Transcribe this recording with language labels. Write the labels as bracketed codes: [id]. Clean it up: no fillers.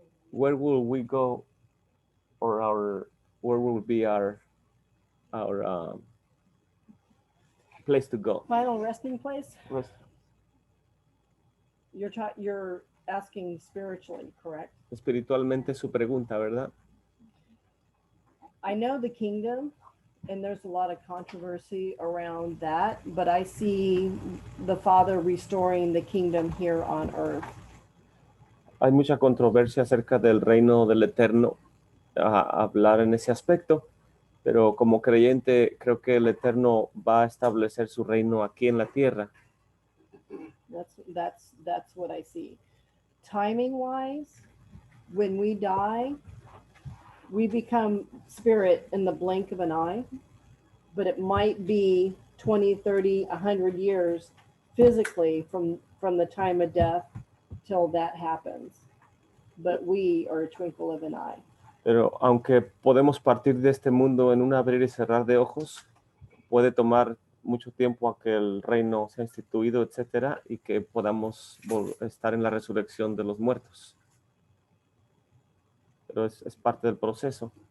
[en] Where will we go, or where will be our place to go? Final resting place? Rest. You're asking spiritually, correct? [es] Espiritualmente su pregunta, ¿verdad? [en] I know the kingdom, and there's a lot of controversy around that, but I see the Father restoring the kingdom here on earth. [es] Hay mucha controversia acerca del reino del Eterno, a hablar en ese aspecto, pero como creyente creo que el Eterno va a establecer su reino aquí en la tierra. [en] That's what I see. Timing wise, when we die, we become spirit in the blink of an eye, but it might be 20, 30, 100 years physically from the time of death till that happens. But we are a twinkle of an eye. [es] Pero aunque podemos partir de este mundo en un abrir y cerrar de ojos, puede tomar mucho tiempo a que el reino sea instituido, etcétera, y que podamos estar en la resurrección de los muertos. Pero es parte del proceso.